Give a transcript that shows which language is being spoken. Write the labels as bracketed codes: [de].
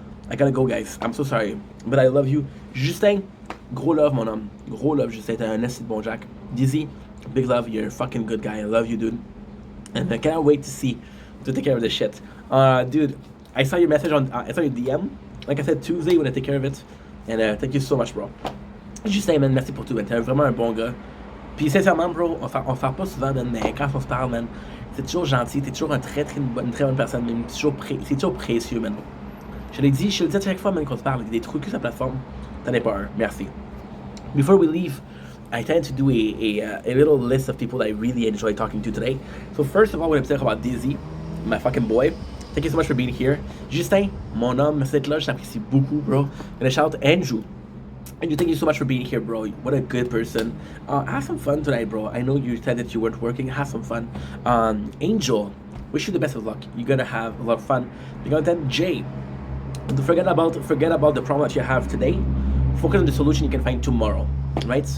[en] I gotta go, guys. I'm so sorry. But I love you. Justin, [fr] gros love, mon homme. Gros love, Justin. T'es un esti de bon Jack. [en] Dizzy, big love. You're a fucking good guy. I love you, dude. And I cannot wait to take care of this shit. Dude, I saw your message on, I saw your DM. Like I said, Tuesday, when I take care of it. And thank you so much, bro. [fr] Justin, man, merci pour tout, man. T'es vraiment un bon gars. Puis sincèrement, bro, on se parle pas souvent, man, mais quand on se parle, man, t'es toujours gentil, t'es toujours une très bonne personne, mais c'est toujours précieux, man. Je le dis à chaque fois, man, qu'on se parle, des trucs sur la plateforme, t'en es pas un. Merci. [en] Before we leave, I tend to do a little list of people that I really enjoy talking to today. So first of all, we're going to talk about Dizzy, my fucking boy. Thank you so much for being here. [fr] Justin, mon homme, merci d'être là, je t'apprécie beaucoup, bro. [en] And a shout out to Andrew. And thank you so much for being here, bro. What a good person. Have some fun tonight, bro. I know you said that you weren't working. Have some fun. Angel, wish you the best of luck. You're gonna have a lot of fun. You're gonna then Jay. Forget about the problem that you have today. Focus on the solution you can find tomorrow. Right?